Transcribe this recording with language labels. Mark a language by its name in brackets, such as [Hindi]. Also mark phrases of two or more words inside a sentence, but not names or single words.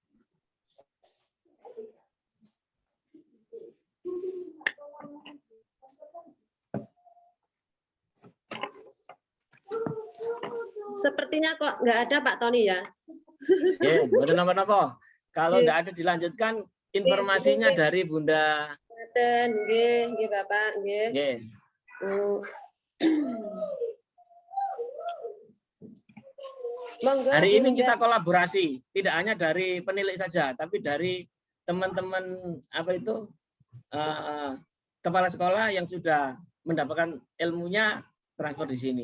[Indonesian] Sepertinya kok nggak ada Pak Tony ya. Betul apa-apa. Kalau nggak ada dilanjutkan informasinya dari Bunda. [Javanese] Nggih, Bapak, nggih. [Indonesian] Hari ini kita kolaborasi, tidak hanya dari penilik saja, tapi dari teman-teman kepala sekolah yang sudah mendapatkan ilmunya transfer di sini.